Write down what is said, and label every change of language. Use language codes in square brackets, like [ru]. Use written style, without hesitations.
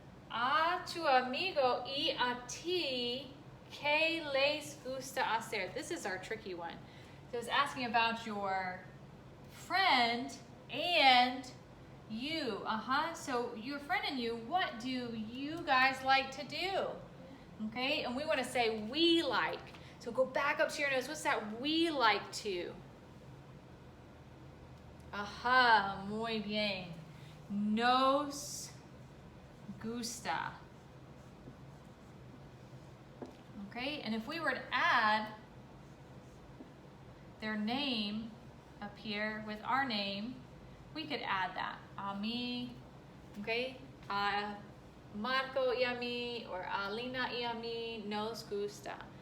[es] A tu amigo y a ti, ¿qué les gusta hacer? [en] This is our tricky one. So it's asking about your friend and you. So your friend and you, what do you guys like to do? Okay, and we want to say we like. So go back up to your nose. What's that we like to? [es] Ajá, muy bien. Nos gusta. [en] Okay, and if we were to add their name up here with our name, we could add that. [es] A mí, okay? Marco y a mí, or Alina y a mí nos gusta.